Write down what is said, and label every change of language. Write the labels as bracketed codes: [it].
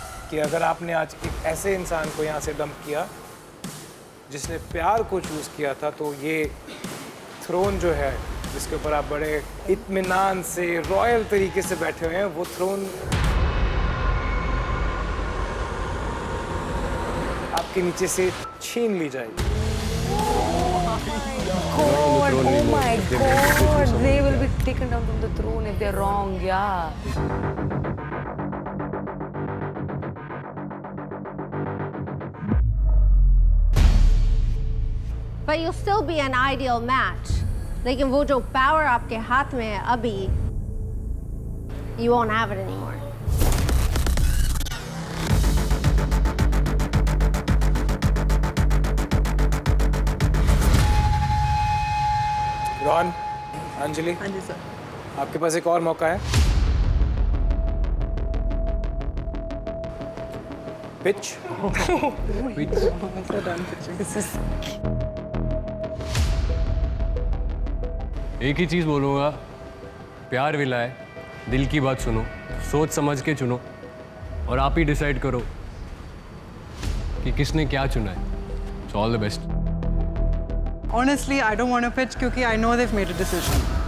[hi] कि अगर आपने आज एक ऐसे इंसान को यहाँ से डंप किया जिसने प्यार को चूज किया था, तो ये थ्रोन जो है जिसके ऊपर आप बड़े इत्मीनान से रॉयल तरीके से बैठे हुए हैं, वो थ्रोन आपके नीचे से छीन ली जाएगी। [en] God, oh my God, they will be taken down from the throne if they're wrong, yeah. But you'll still be an ideal match. [hi] लेकिन वो जो power आपके हाथ में है अभी, [en] you won't have it anymore. [hi] Ron, Anjali, हाँ जी सर। आपके पास एक और मौका है। पिच। एक ही चीज़ बोलूँगा, प्यार विला है, दिल की बात सुनो, सोच समझ के चुनो और आप ही डिसाइड करो कि किसने क्या चुना है। [en] So all the best. Honestly, I don't want to pitch [hi] क्योंकि [en] I know they've made a decision.